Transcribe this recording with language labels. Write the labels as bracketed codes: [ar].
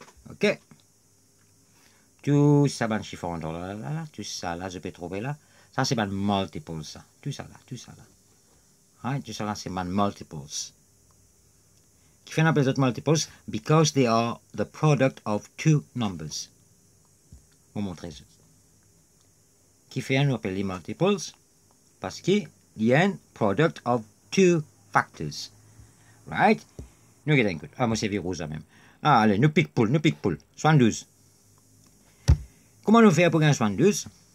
[crs] OK? Tout ça, ban chiffre en dedans là, tout ça là, je peux trouver là. Ça, c'est ban multiples, ça. Tout ça là. Right? Tout ça là, c'est ban multiples. Qui fait un appel d'autres multiples? [en] Because they are the product of two numbers. [crs] On va montrer ça. Qui fait un appel les multiples? Parce qu'il y a un [en] product of two factors. [crs] Right? Nous regardons un coup. Ah, moi c'est virus là même. Ah, allez, nous pique poule. 72. Comment nous faire pour gagner 72?